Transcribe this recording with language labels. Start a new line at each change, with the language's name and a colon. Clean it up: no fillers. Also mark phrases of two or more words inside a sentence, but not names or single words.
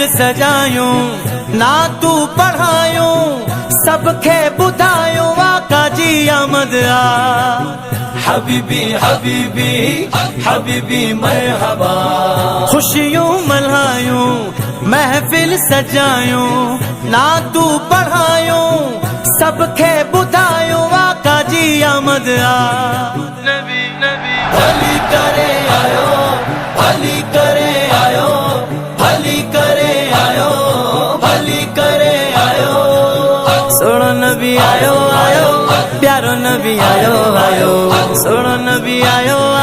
Sindhi: سجایوں نعتوں پڑھایوں سب کے بدھایوں آقا جی آمد آ
Arabic: حبیبی حبیبی حبیبی
Sindhi: مرحبا خوشیوں ملائیوں محفل سجایوں نعتوں پڑھایوں سب کے بدھایوں آقا جی آمد آ نبی نبی بھلی کرے آیو بھلی کرے آیو بھلی کرے آیو بھلی کرے آیو سوڑو نبی آیو آیو پیارو نبی آیو آیو سوڑو نبی آیو